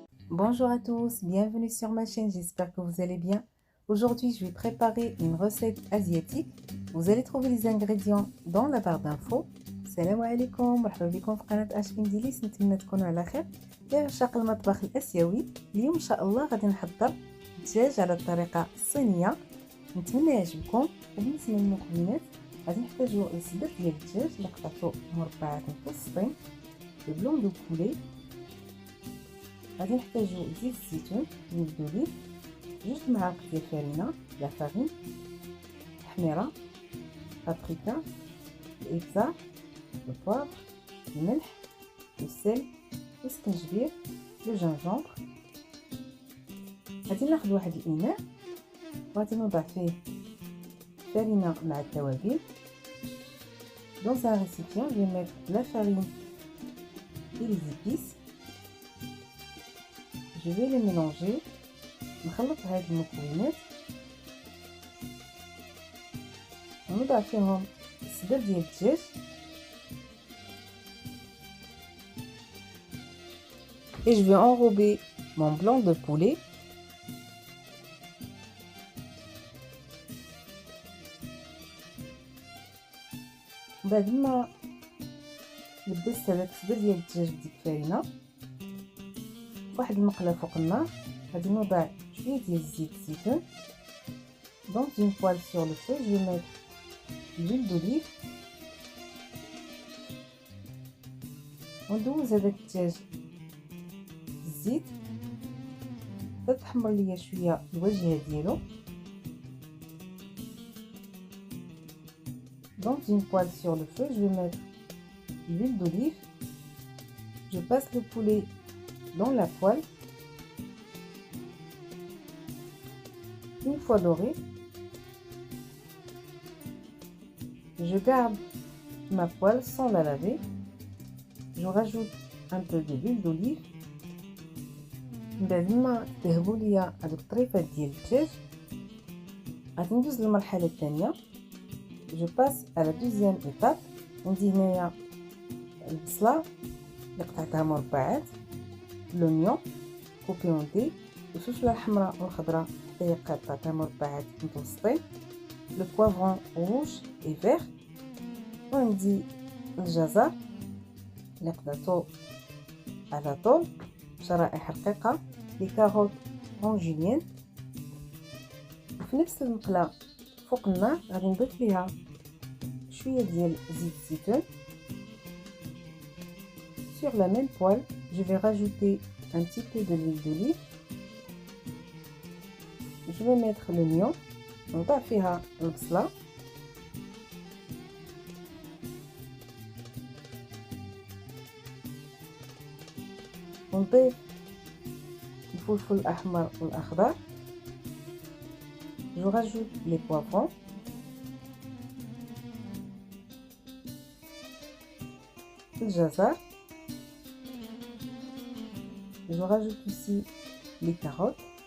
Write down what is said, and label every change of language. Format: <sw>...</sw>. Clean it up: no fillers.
<fr>Bonjour à tous, bienvenue sur ma chaîne, j'espère que vous allez bien. Aujourd'hui, je vais préparer une recette asiatique. Vous allez trouver les ingrédients dans la barre d'infos.</fr> <ar>السلام عليكم، مرحبا بكم في قناة اشكين ديليس. نتمنى تكونوا على خير. يا عشاق المطبخ الاسيوي، اليوم ان شاء الله غادي نحضر الدجاج على الطريقة الصينية. نتمنى يعجبكم. وبالنسبة للمكونات غادي نحتاجو الصدر ديال الدجاج اللي قطعته مربعات متوسطين،</ar> <fr>البلون دو بولي،</fr> <ar>غادي نحتاجو زيت الزيتون، زيت دوليف، 2 معالق ديال الفرينه</ar> <fr>لا فارين،</fr> <ar>حميره، بابريكا، الابزار، البوافر، الملح، السل، السكنجبير، الجنجبر. غادي ناخذ واحد الاناء وغادي نوضع فيه الفرينه مع التوابل.</ar> <fr>Dans un récipient, je vais mettre la farine et les épices. Je vais les mélanger.</fr> <ar>نخلط هاد المكونات ونضع فيهم الصدر ديال الدجاج</ar> <fr>et je vais enrober mon blanc de poulet.</fr> <ar>بعد ما لبست هذاك الصدر ديال الدجاج بديك الفرينه واحد المقله فوق النار، غادي نوضع شويه ديال زيت الزيتون.</ar> <fr>Dans une poêle sur le feu, je vais mettre l'huile d'olive</fr> <ar>وندوز هذاك الدجاج الزيت حتى تحمر ليا شويه الواجهه ديالو.</ar> <fr>Dans une poêle sur le feu, je vais mettre l'huile d'olive. Je passe le poulet dans la poêle. Une fois doré, je garde ma poêle sans la laver. Je rajoute un peu de l'huile d'olive.</fr> <ar>بعد ما تذهبوا ليا هذوك الطريفات ديال الدجاج غادي ندوز للمرحله الثانيه.</ar> <fr>Je passe à la deuxième étape.</fr> <ar>عندي هنايا البصله اللي قطعتها مربعات،</ar> <fr>l'oignon coupé en dés،</fr> <ar>الفلفله الحمراء والخضراء حتى هي قطعتها مربعات متوسطين،</ar> <fr>le poivron rouge et vert،</fr> <ar>وعندي الجزر اللي قطعته على طول شرائح رقيقه،</ar> <fr>لي كاروت اون جوليان.</fr> <ar>في نفس المقله فوق النار غادي نضيف ليها شويه ديال زيت الزيتون.</ar> <fr>Sur la même poêle, je vais rajouter un petit peu de l'huile d'olive. Je vais mettre l'oignon,</fr> <ar>نضع فيها البصله، ونضيف الفلفل الاحمر والاخضر.</ar> <fr>Je rajoute les poivrons, الجزر. Je rajoute aussi les carottes.</fr>